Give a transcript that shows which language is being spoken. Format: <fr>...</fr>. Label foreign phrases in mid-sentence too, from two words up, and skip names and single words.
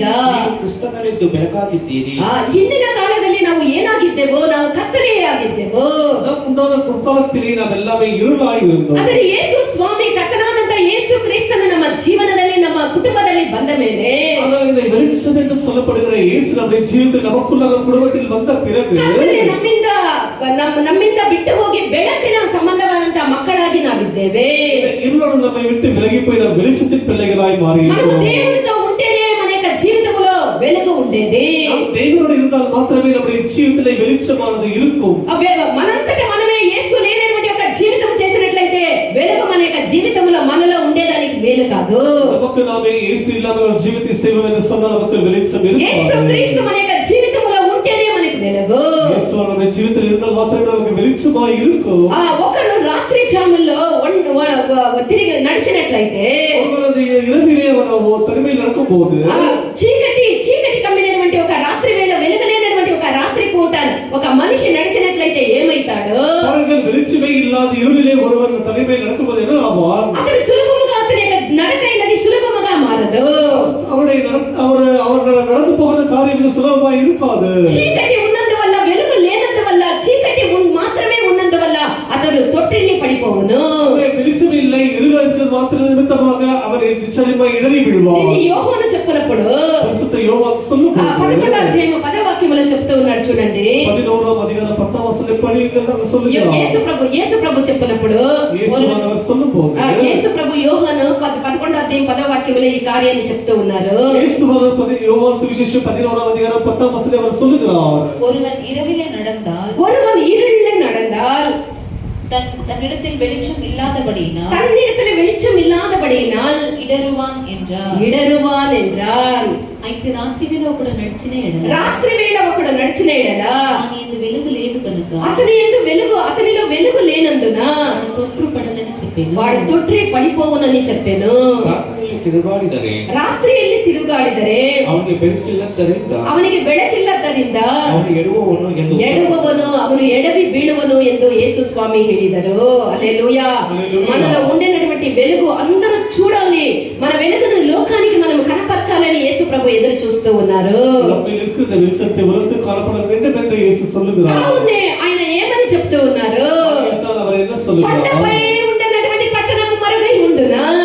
<kn>ನೀವು ಕ್ರಿಸ್ತನಲ್ಲಿದ್ದು ಬೆಳಕಾಗಿದ್ದೀರಿ. ಹಿಂದಿನ ಕಾಲದಲ್ಲಿ ನಾವು ಏನಾಗಿದ್ದೆವೋ, ನಾವು ಕತ್ತಲೆಯಾಗಿದ್ದೆವು. ಕುರ್ಕಾಲದಲ್ಲಿ ನಾವೆಲ್ಲವೇ ಇರುಳಾಗಿರುತ್ತೇವೆ. ಆದರೆ ಯೇಸು ಸ್ವಾಮಿ ಕರ್ತನಾದಂತ ಯೇಸು ಕ್ರಿಸ್ತನ ನಮ್ಮ ಜೀವನದಲ್ಲಿ, ನಮ್ಮ ಕುಟುಂಬದಲ್ಲಿ ಬಂದ ಮೇಲೆ,</kn> <ta>இந்த வெளிச்சம் என்று சொல்லப்படுகிற இயேசு நம்முடைய ஜீவிதத்தில் நமக்குள்ளாக குடும்பத்தில் வந்த பிறகு</ta> <kn>ನಮ್ಮಿಂದ ಬಿಟ್ಟು ಹೋಗಿ ಬೆಳಕಿನ ಸಂಬಂಧವಾದಂತಹ ಮಕ್ಕಳಾಗಿ ನಾವಿದ್ದೇವೆ.</kn> <ta>இருளோடு நம்மை விட்டு விலகி போய் நாம் வெளிச்சத்தின் பிள்ளைகளாய் மாறி</ta> <te>మనము దేవునితో ఉంటేనే మన యొక్క జీవితంలో వెలుగు ఉండేది.</te> <ta>நாம் தேவனோடு இருந்தால் மாத்திரமே நம்முடைய జీవితంలో வெளிச்சமானது இருக்கும்.</ta> <te>మనంతట మనమే యేసు లేనటువంటి ఒక జీవితం చేసినట్లయితే వెలుగు మన యొక్క జీవితంలో మనలో ఉండేదానికి వేలు కాదు.</te> <ta>நமக்கு நாமே இயேசு இல்லாமல் ஒரு ஜீவித்தை செய்வோம் என்று சொன்னால் நமக்கு வெளிச்சம் యేసు இருக்காது.</ta> <te>క్రీస్తు మన యొక్క జీవితంలో ఉంటేనే మనకి వెలుగు.</te> <ta>இயேசு நம்முடைய జీవితంలో இருந்தால் మాత్రమే நமக்கு வெளிச்சமாய் இருக்கும்.</ta> <te>ఒకరు రాత్రి జాముల్లో తిరిగి నడిచినట్లయితే</te> <ta>ஒருவரது இரவிலே அவன் தனிமையில் நடக்கும்போது</ta> <te>చీకటి కమ్మినటువంటి ఒక రాత్రి వేళ వెలుగులేనటువంటి ఒక రాత్రి పూట ఒక మనిషి నడిచినట్లయితే ఏమైతాడు?</te> <ta>பாருங்கள், வெளிச்சமே இல்லாத இருளிலே ஒருவர் தனிமையில் நடக்கும்போது என்ன ஆவார்?</ta> <te>అతను సులభముగా అతని యొక్క నడకైనది సులభముగా మారదు.</te> <ta>அவருடைய அவர் நடந்து போகிற காரியம் மிக சுலபமாக இருக்காது.</ta> <te>చీకటి ఉన్నందువల్ల వెలుగు లేనందువల్ల చీకటి మాత్రమే ఉన్నందువల్ల అతడు తొట్టిల్లి పడిపోవును.</te> <ta>வெளிச்சம் இல்லை, இருள் இருக்கிறது மாத்திரம் நிமித்தமாக அவர் நிச்சயமாக இடறி விழுவார்.</ta> <te>ఇది యోహాను చెప్పినప్పుడు</te> <ta>பரிசுத்த யோவான் சொல்லும்போது</ta> <te>11వ అధ్యాయం 10వ వాక్యములో చెప్తూ ఉన్నాడు చూడండి. 11వ అధికారం 10వ వచనం</te> <ta>படிங்கள் அங்க சொல்லுகிறார்.</ta> <te>యేసు ప్రభు చెప్పినప్పుడు</te> <ta>యేసువానவர் சொல்லும்போது</ta> <te>యేసు ప్రభు యోహాను 11వ అధ్యాయం 10వ వాక్యములో ఈ కార్యాన్ని చెప్తూ ఉన్నారు.</te> <ta>యేసువానவர் யோவான் சுவிசேஷம் 11వ அதிகாரம் 10వ வசனத்தில் அவர் சொல்லுகிறார். ஒருவன் இரவிலே நடந்தால் ஒருவன் இருளிலே நடந்தால் தன்னிடத்தில் வெளிச்சம் இல்லாதபடியினால் இடறுவான் என்றான்.</ta> <te>అయితే రాత్రి వేళ ఒకడు నడిచిన ఎడల ఆయన యందు వెలుగు లేదు కనుక అతనిలో వెలుగు లేనందున వాడు తొట్రుపడనని చెప్పాను. వాడు తొట్రి పడిపోవునని చెప్పాను.</te> <kn>ರಾತ್ರಿಯಲ್ಲಿ ತಿರುಗಾಡಿದರೆ ಅವನಿಗೆ ಬೆಳಕಿಲ್ಲದ್ದರಿಂದ ಎಡುವವನು ಅವನು ಎಡವಿ ಬೀಳುವನು ಎಂದು ಯೇಸು ಸ್ವಾಮಿ ಹೇಳಿದರು.</kn> <te>హల్లెలూయా. మనలో ఉండేటువంటి వెలుగు అందరూ చూడాలి. మన వెలుగును లోకానికి మనం కనపరచాలని యేసు ప్రభు ఎదురు చూస్తూ ఉన్నారు. ఆయన ఏమని చెప్తూ ఉన్నారు? కొండపై ఉండేటువంటి పట్టణము మరుగై ఉండునా?</te>